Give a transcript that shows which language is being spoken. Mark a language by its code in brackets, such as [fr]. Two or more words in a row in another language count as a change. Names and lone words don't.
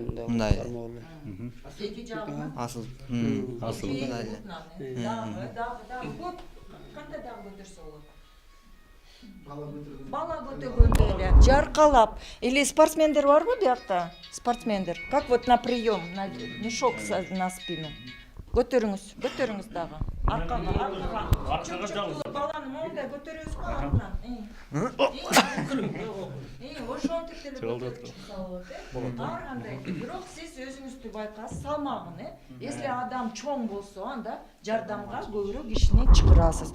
[ky] мындай. Эки жагына Асылып. мындай эле. Дагы көп. Кандай дагы көтөрсө болот? Бала көтөргөндө эле жаркалап. Или спортсмендер барбы биякта? Спортсмендер. [ru] Как вот на прием, на мешок на спину. [ky] Көтөрүңүз дагы. Аркага жагып. Баланы мондай көтөрөсүз го артынан. Ошентип деле көтөрүп болот. Ар кандай. Бирок сиз өзүңүздү байкасыз, салмагын, Если адам чоң болсо, анда жардамга көбүрөөк кишини чакырасыз.